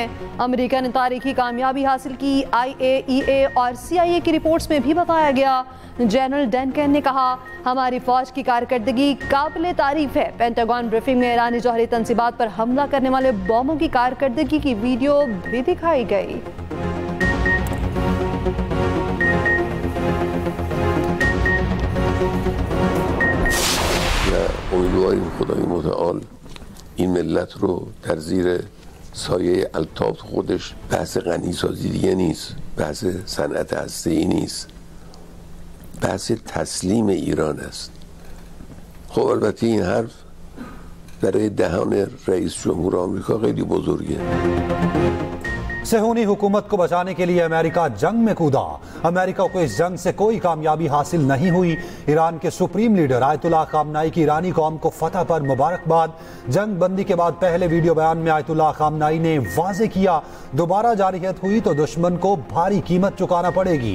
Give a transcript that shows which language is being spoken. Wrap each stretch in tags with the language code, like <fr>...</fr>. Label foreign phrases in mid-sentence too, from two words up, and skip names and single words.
<ur>امریکہ نے تاریخی کامیابی حاصل کی. IAEA اور CIA کی رپورٹس میں بھی بتایا گیا. جنرل ڈنکن نے کہا ہماری فوج کی کارکردگی قابل تعریف ہے. پینٹاگون بریفنگ میں ایرانی جوہری تنصیبات پر حملہ کرنے والے بموں کی کارکردگی کی ویڈیو بھی دکھائی گئی.</ur> <fa>امیدواریم خدای متعال این ملت رو در زیر سایه الطاف خودش، بحث غنیسازی دیگه نیست، بحث صنعت هسته‌ای نیست، بحث تسلیم ایران است. خب البته این حرف برای دهان رئیس جمهور آمریکا خیلی بزرگه.</fa> <ur>صیہونی حکومت کو بچانے کے لیے امریکہ جنگ میں کودا. امریکہ کو اس جنگ سے کوئی کامیابی حاصل نہیں ہوئی. ایران کے</ur> <en>supreme leader</en> <ur>آیت اللہ خامنہ ای کی ایرانی قوم کو فتح پر مبارکباد. جنگ بندی کے بعد پہلے ویڈیو بیان میں آیت اللہ خامنہ ای نے واضح کیا دوبارہ جارحیت ہوئی تو دشمن کو بھاری قیمت چکانا پڑے گی.</ur>